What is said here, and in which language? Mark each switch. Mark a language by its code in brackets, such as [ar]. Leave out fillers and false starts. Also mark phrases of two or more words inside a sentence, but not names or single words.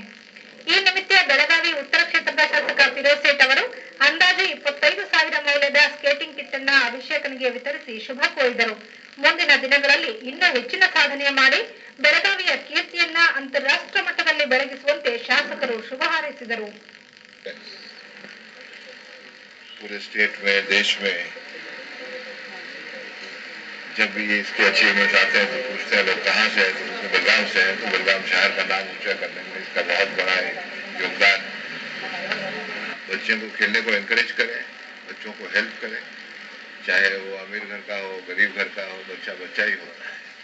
[kn] ಈ ನಿಮಿತ್ತ ಬೆಳಗಾವಿ ಉತ್ತರ ಕ್ಷೇತ್ರದ ಶಾಸಕ ಫಿರೋಜ್ ಸೇಠ್ ಅವರು ಅಂದಾಜು 25,000 ಮೌಲ್ಯದ ಸ್ಕೇಟಿಂಗ್ ಕಿಟ್ ಅನ್ನು ಅಭಿಷೇಕನಿಗೆ ವಿತರಿಸಿ ಶುಭ ಕೋರಿದರು. ಮುಂದಿನ ದಿನಗಳಲ್ಲಿ ಇನ್ನೂ ಹೆಚ್ಚಿನ ಸಾಧನೆ ಮಾಡಿ ಬೆಳಗಾವಿಯ ಕೀರ್ತಿಯನ್ನ ಅಂತಾರಾಷ್ಟ್ರ ಮಟ್ಟದಲ್ಲಿ ಬೆಳಗಿಸುವಂತೆ ಶಾಸಕರು ಶುಭ ಹಾರೈಸಿದರು. [hi] पूरे स्टेट में देश में जब भी इसके अचीवमेंट आते हैं तो पूछते हैं लोग कहाँ से है, तो बलराम से है। तो बलराम शहर का नाम ऊंचा करने में इसका बहुत बड़ा योगदान। बच्चों को खेलने को एनकरेज करें, बच्चों को हेल्प करें, चाहे वो अमीर घर का हो गरीब घर का हो, बच्चा बच्चा ही होता है।